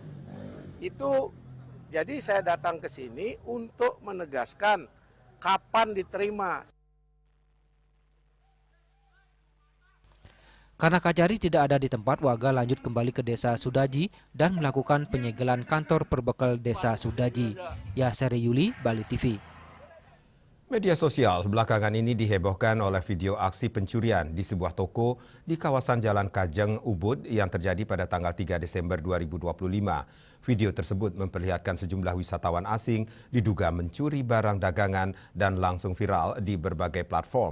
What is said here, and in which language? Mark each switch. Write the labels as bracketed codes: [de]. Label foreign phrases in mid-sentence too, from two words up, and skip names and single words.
[id] Jadi saya datang ke sini untuk menegaskan kapan diterima. Karena Kajari tidak ada di tempat, warga lanjut kembali ke Desa Sudaji dan melakukan penyegelan kantor Perbekal Desa Sudaji. Yaseri Yuli, Bali TV. Media sosial belakangan ini dihebohkan oleh video aksi pencurian di sebuah toko di kawasan Jalan Kajeng, Ubud yang terjadi pada tanggal 3 Desember 2025. Video tersebut memperlihatkan sejumlah wisatawan asing diduga mencuri barang dagangan dan langsung viral di berbagai platform.